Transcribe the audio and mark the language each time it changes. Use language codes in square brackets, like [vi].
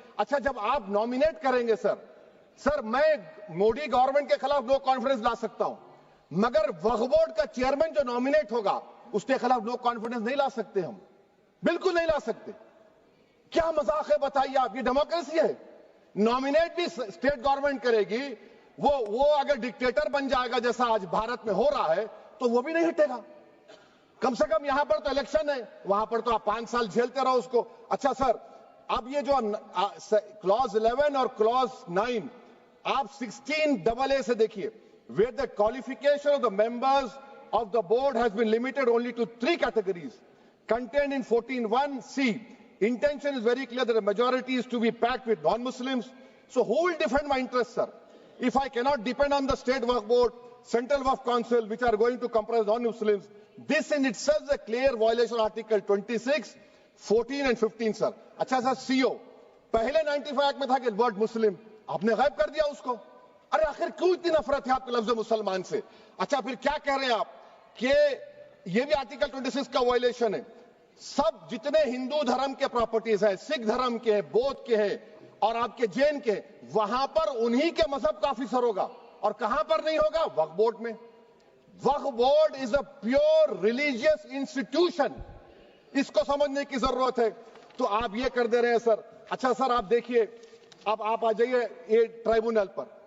[ur] اچھا جب آپ نامینیٹ کریں گے سر میں مودی گورنمنٹ کے خلاف نو کانفیڈنس لا سکتا ہوں, مگر وقف بورڈ کا چیئرمین جو نامینیٹ ہوگا اس کے خلاف نو کانفیڈنس نہیں لا سکتے, ہم بالکل نہیں لا سکتے. کیا مذاق ہے بتائیے آپ؟ یہ ڈیموکریسی ہے. نامینیٹ بھی اسٹیٹ گورنمنٹ کرے گی, وہ اگر ڈکٹیٹر بن جائے گا جیسا آج بھارت میں ہو رہا ہے تو وہ بھی نہیں ہٹے گا. کم سے کم یہاں پر تو الیکشن ہے, وہاں پر تو آپ 5 سال جھیلتے رہو اس کو. اچھا سر, اب یہ جو کلوز 11 اور کلوز 9 آپ 16AA سے دیکھیے, [en] where the qualification of the members of the board has been limited only to 3 categories contained in 14(1)(c). Intention is very clear that the majority is to be packed with non-Muslims. So who will defend my interests, sir? If I cannot depend on the state waqf board, central waqf council, which are going to comprise non-Muslims, this in itself is a clear violation of Article 26, 14 and 15, sir. [ur] اچھا سر, CO پہلے 95 act میں تھا کہ word مسلم, آپ نے غائب کر دیا اس کو. ارے آخر کیوں اتنی نفرت ہے آپ کے لفظ مسلمان سے؟ اچھا پھر کیا کہہ رہے ہیں آپ کہ یہ بھی آرٹیکل 26 کا وائلیشن ہے، سب جتنے ہندو دھرم کے پراپرٹیز ہیں، سکھ دھرم کے ہیں، بودھ کے ہیں اور آپ کے جین کے، وہاں پر انہی کے مذہب کا آفیسر ہوگا، اور کہاں پر نہیں ہوگا؟ وقف بورڈ میں۔ وقف board [en] is a pure religious institution, [ur] اس کو سمجھنے کی ضرورت ہے۔ تو آپ یہ کر دے رہے ہیں سر۔ اچھا سر آپ دیکھیے، اب آپ آ جائیے یہ ٹرائبونل پر۔